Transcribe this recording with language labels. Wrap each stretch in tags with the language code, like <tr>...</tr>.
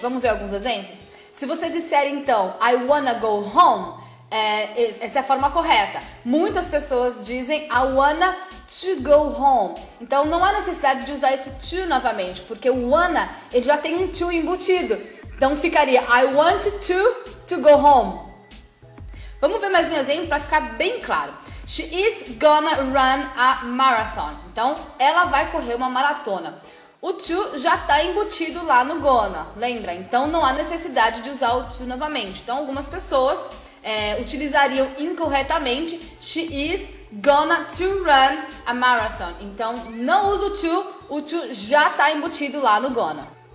<pt>Vamos ver alguns exemplos? Se você disser então</pt> <en>I wanna go home,</en> <pt>essa é a forma correta. Muitas pessoas dizem</pt> <en>I wanna to go home.</en> <pt>Então não há necessidade de usar esse to novamente, porque o wanna ele já tem um to embutido. Então ficaria</pt> <en>I want to go home.</en> <pt>Vamos ver mais um exemplo para ficar bem claro.</pt> <en>She is gonna run a marathon.</en> <pt>Então, ela vai correr uma maratona. O to já está embutido lá no gonna, lembra? Então, não há necessidade de usar o to novamente. Então, algumas pessoas utilizariam incorretamente</pt> <en>She is gonna to run a marathon.</en> <pt>Então, não usa o to já está embutido lá no gonna.</pt>